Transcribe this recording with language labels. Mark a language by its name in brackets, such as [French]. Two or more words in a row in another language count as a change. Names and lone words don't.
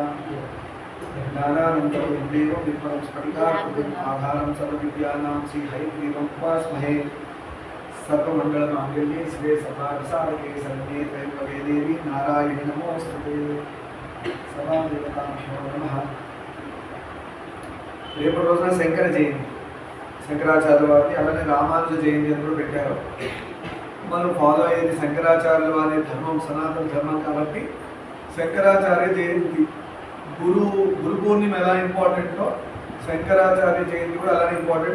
[Sanskrit] ज्ञानानन्दं देवं निर्मलं स्फटिकाकृतिम् आधारं सर्वविद्यानां श्रीहयग्रीवम् उपास्महे। सर्वमङ्गलमाङ्गल्ये शिवे सर्वार्थसाधके शरण्ये त्र्यम्बके देवी नारायणि नमोऽस्तुते। सर्वदेवताभ्यो नमः। [Telugu] రేపటి రోజున శంకర జయంతి, శంకరాచార్యుల వారిని అలానే రామానుజ జయంతి అని కూడా పెట్టారు. మనం ఫాలో అయ్యేది శంకరాచార్యుల వారి ధర్మం, సనాతన ధర్మం కాబట్టి శంకరాచార్య జయంతి, గురు పూర్ణిమ ఎలా ఇంపార్టెంటో శంకరాచార్య జయంతి కూడా అలానే ఇంపార్టెంట్.